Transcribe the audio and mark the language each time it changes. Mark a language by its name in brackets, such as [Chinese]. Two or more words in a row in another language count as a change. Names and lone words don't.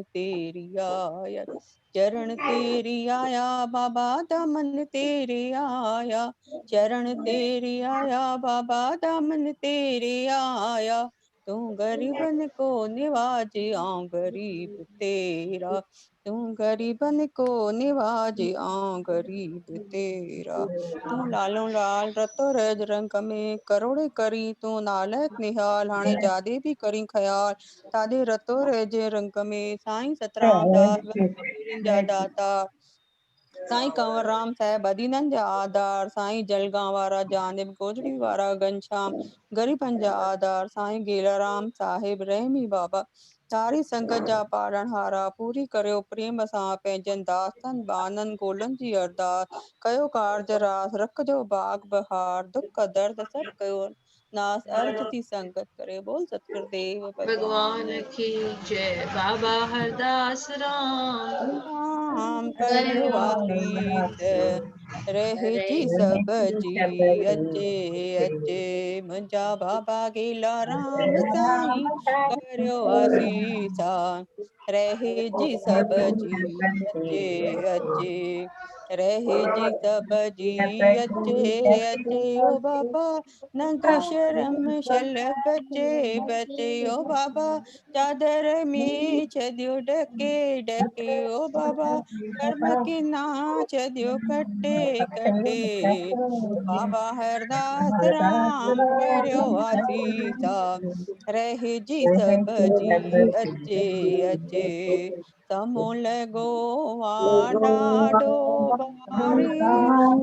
[Sindhi] तेरी आया, चरण तेरी आया बाबा दामन तेरे आया, चरण तेरी आया बाबा दामन तेरे आया, तू गरीबन को निवाजे आऊं गरीब तेरा, तू गरीबन को निवाजे आऊं गरीब तेरा, तू लालो लाल रतो रज रंग में करोड़े करी, तू नालक निहाल हाणे जादे भी करी ख्याल, तादे रतो रजे रंग में साईं सतराम दास जा दाता, साईं कंवर राम साहिब अदीननि जा आधार, साईं जलगांव वारा जानिब गोजड़ी वारा घनश्याम गरीबन जा आधार, साईं गेलाराम साहिब रहमी बाबा सारी संगत जा पालण हारा, पूरी करियो प्रेम सां पंहिंजनि दासनि बाननि गोलनि जी अरदास, कयो कारज रास रखजो बाग बहार, दुख दर्द सब कयो नास, अर्ज थी संगत करे बोल सतगुरु देव [Hindi] भगवान की जय। [Sindhi] बाबा हरदास राम राम करियो करियो आसीस, रहे जी सब जी अचे अचे, मुंहिंजा बाबा गेला राम साईं करियो आसीसा, रहे जी सब जी अचे अचे, रहे जी सब जी अचे अचे, ओ बाबा नंग शर्म शल बचे बचे, ओ बाबा चादर में छदियो ढके ढके, ओ बाबा कर्म की ना छदियो कटे कटे, बाबा हरदास राम करियो आसीसा, रहे जी सब जी अचे अचे, समूल गो ॾाढो भारी